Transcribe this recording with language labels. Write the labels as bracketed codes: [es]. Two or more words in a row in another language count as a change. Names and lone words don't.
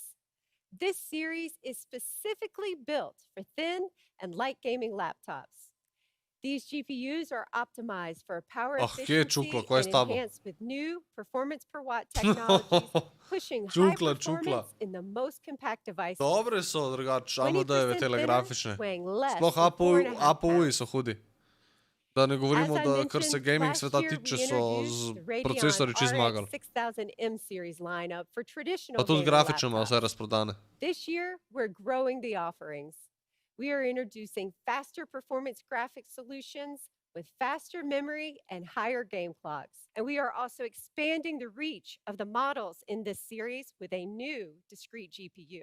[en] This series is specifically built for thin and light gaming laptops. These GPUs are optimized for power efficiency and enhanced with new performance per watt technologies, pushing high performance in the most compact devices. [sl] Dobre so, drugače, AMD-jeve tele grafične. Sploh APU-ji so hudi. Da ne govorimo, da kar se gaming sveta tiče, so z procesori čisto zmagali. Pa tudi grafično ima vse razprodane. [en] This year, we're growing the offerings. We are introducing faster performance graphics solutions with faster memory and higher game clocks. And we are also expanding the reach of the models in this series with a new discrete GPU.